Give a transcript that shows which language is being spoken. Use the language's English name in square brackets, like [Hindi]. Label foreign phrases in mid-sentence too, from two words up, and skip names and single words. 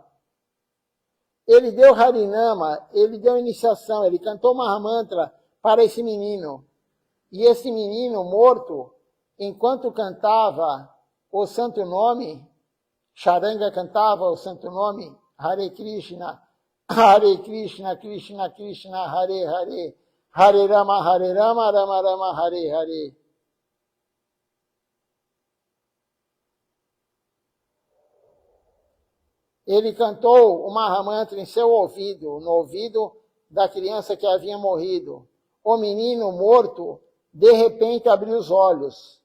[Portuguese] Ele deu Harinama, ele deu iniciação, ele cantou Mahamantra para esse menino. E esse menino morto, enquanto cantava o santo nome, Charanga cantava o santo nome, [Sanskrit] Hare Krishna, Krishna Krishna, Hare Hare, Hare Rama, Rama Rama, Hare Hare. [Portuguese] Ele cantou o Mahamantra em seu ouvido, no ouvido da criança que havia morrido. O menino morto, de repente, abriu os olhos.